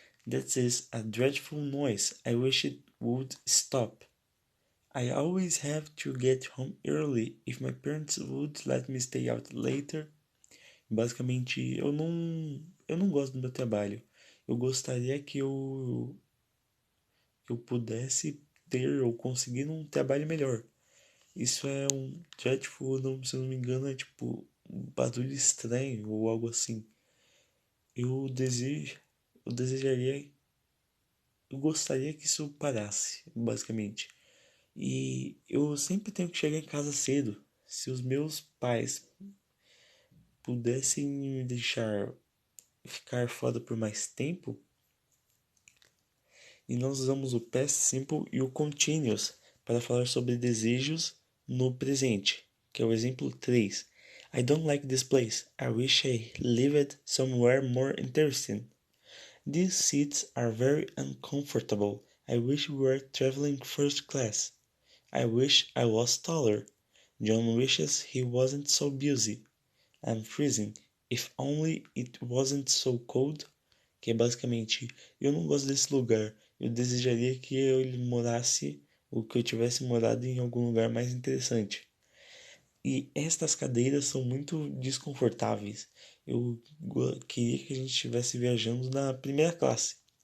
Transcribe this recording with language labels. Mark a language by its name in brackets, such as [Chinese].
[English] That is a dreadful noise. I wish it would stop. I always have to get home early. If my parents would let me stay out later. [Portuguese] Basicamente, eu não gosto do meu trabalho. Eu gostaria que eu pudesse ter ou conseguir um trabalho melhor. Isso é um dreadful, não, se eu não me engano, é tipo um barulho estranho ou algo assim. Eu desejo, eu desejaria, eu gostaria que isso parasse, basicamente. E eu sempre tenho que chegar em casa cedo. Se os meus pais pudessem me deixar ficar fora por mais tempo, e nós usamos o past simple e o continuous para falar sobre desejos no presente, que é o exemplo 3. [English] I don't like this place. I wish I lived somewhere more interesting. These seats are very uncomfortable. I wish we were traveling first class. I wish I was taller. John wishes he wasn't so busy. I'm freezing. If only it wasn't so cold. [Portuguese] Que é basicamente, eu não gosto desse lugar. Eu desejaria que ele morasse, ou que eu tivesse morado em algum lugar mais interessante. E estas cadeiras são muito desconfortáveis. Eu queria que a gente estivesse viajando na primeira classe.